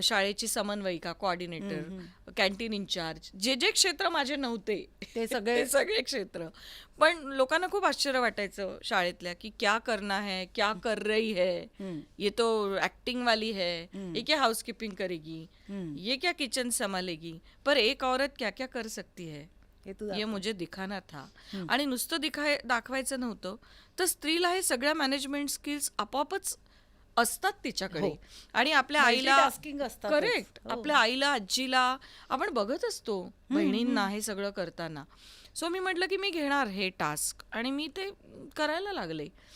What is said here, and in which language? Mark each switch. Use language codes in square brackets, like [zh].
[mr] शाळेची समन्वयिका, coordinator, canteen in-charge, जे जे क्षेत्र माझे नव्हते ते सगळे क्षेत्र. पण लोकांना खूप आश्चर्य वाटायचं शाळेतल्या की [hi] क्या करना है, क्या कर रही है, ये तो एक्टिंग वाली है, ये क्या हाउसकीपिंग करेगी, ये क्या किचन संभालेगी, पर एक औरत क्या क्या कर सकती है ये मुझे दिखाना था. [mr] आणि नुसतं दाखवायचं नव्हतं, तर स्त्रीला हे सगळ्या मॅनेजमेंट स्किल्स आपोआपच असतात तिच्याकडे. आणि आपल्या आईला, करेक्ट, आपल्या आईला, आजीला आपण बघत असतो, बहिणींना हे सगळं करताना. सो मी म्हटलं की मी घेणार हे टास्क, आणि मी ते करायला लागले.